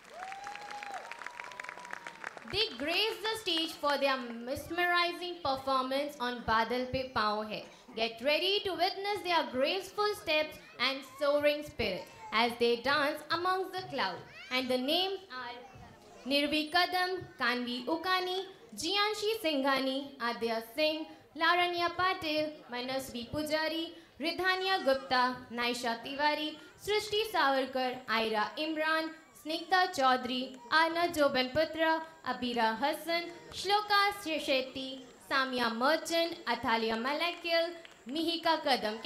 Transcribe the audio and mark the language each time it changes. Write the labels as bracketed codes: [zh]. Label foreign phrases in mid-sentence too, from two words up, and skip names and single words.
[en] They grace the stage for their mesmerizing performance on Badal Pe Paon Hai. Get ready to witness their graceful steps and soaring spirit as they dance amongst the clouds. And the names are Nirvi Kadam, Kanvi Ukani, Jianshi Singhani, Adya Singh, Laranya Patil, Manasvi Pujari, Ridhanya Gupta, Naisha Tiwari, Srishti Savarkar, Aira Imran, Snigdha Chaudhary, Arna Jobanputra, Abira Hassan, Shloka Shetty, Samia Merchant, Athalia Malakil, Mihika Kadam.